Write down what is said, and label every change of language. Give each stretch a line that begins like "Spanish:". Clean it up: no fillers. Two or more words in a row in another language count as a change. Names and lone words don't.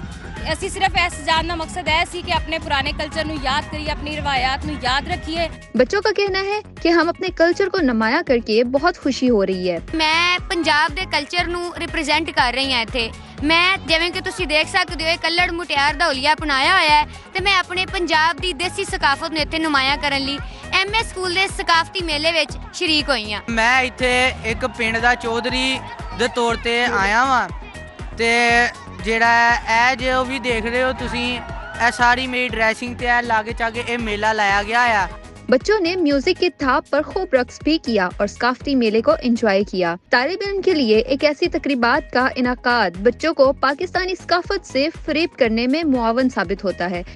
Punjabi: اسی صرف ایسا جاننا مقصد ہے کہ اپنے پرانے کلچر نو یاد کریے، اپنی روایات نو یاد رکھیے۔
Urdu: بچوں کا کہنا ہے کہ ہم اپنے کلچر کو نمایاں کر کے بہت خوشی ہو رہی ہے۔
Punjabi: میں پنجاب دے کلچر نو ریپرزینٹ کر رہی ہوں ایتھے۔ میں جویں کہ تسی دیکھ سکدے ہو کلڑ مٹیار دا ہولیا اپنایا ہویا ہے تے میں اپنے پنجاب دی دیسی ثقافت نو ایتھے نمایاں کرن لئی MS اسکول دے ثقافتی میلے وچ شریک ہوئی ہوں۔ میں ایتھے ایک پنڈ دا چودھری دے طور تے آیا ہاں تے جیڑا اے جو بھی دیکھ رہے ہو تسی اے ساری میری ڈریسنگ تے اے لاگے چاگے اے میلہ لایا گیا ہے۔
Urdu: بچوں نے میوزک کی تھاپ پر خوب رقص بھی کیا اور ثقافتی میلے کو انجوائے کیا۔ طالب علم کے لیے ایک ایسی تقریبات کا انعقاد بچوں کو پاکستانی ثقافت سے فریب کرنے میں معاون ثابت ہوتا ہے۔